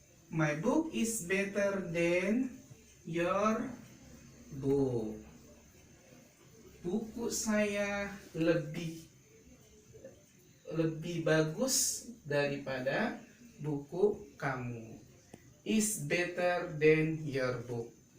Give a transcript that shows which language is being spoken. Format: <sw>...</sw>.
<en>My book is better than your book.</en> <id>Buku saya lebih bagus daripada buku kamu.</id> <en>Is better than your book.</en>